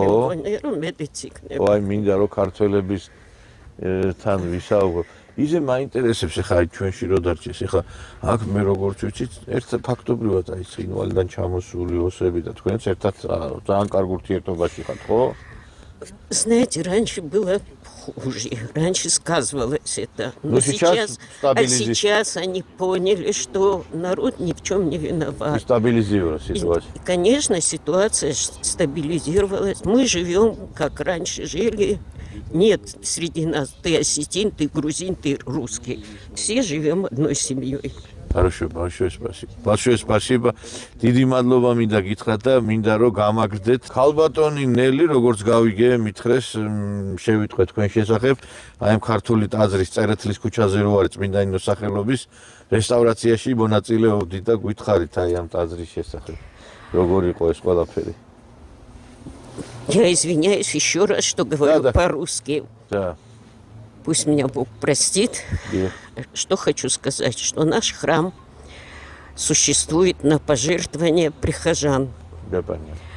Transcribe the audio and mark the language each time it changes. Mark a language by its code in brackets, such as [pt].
[ka] მე მგონია რომ მეტიც იქნება აი მინდა რომ ქართველების თან ვისაუბროთ ისე მაინტერესებს ხა ჩვენში რო დარჩეს ხა აქ მე როგორც ვიცით ერთ ფაქტობრივად აი ცხინვალიდან ჩამოსული ოსები და თქვენც ერთად ძალიან კარგ ურთიერთობაში ხართ ხო? [ru] Знаете, раньше было хуже. Раньше сказывалось это. Но сейчас сейчас они поняли, что народ ни в чем не виноват. Стабилизировалась ситуация. И, конечно, ситуация стабилизировалась. Мы живем, как раньше жили. Нет среди нас ты осетин, ты грузин, ты русский. Все живем одной семьей. Хорошо, большое спасибо. Большое спасибо. [ka] დიდი მადლობა მინდა გითხრათ და მინდა რომ გამაგრდეთ. ქალბატონი ნელი, როგორც გავიგე, მითხრეს შევიტყვეთ თქვენ შესახებ, აი ამ ქართული ტაძრის წერეთლის ქუჩაზე რო არის წმინდა ნინოს სახელობის რესტავრაციაში მონაწილეობდით და გითხარით აი ამ ტაძრის შესახებ. როგორ იყო ეს ყველაფერი? [ru] Я извиняюсь еще раз, что говорю по-русски. Да. Пусть меня Бог простит. Что хочу сказать, что наш храм существует на пожертвования прихожан. Да, понятно.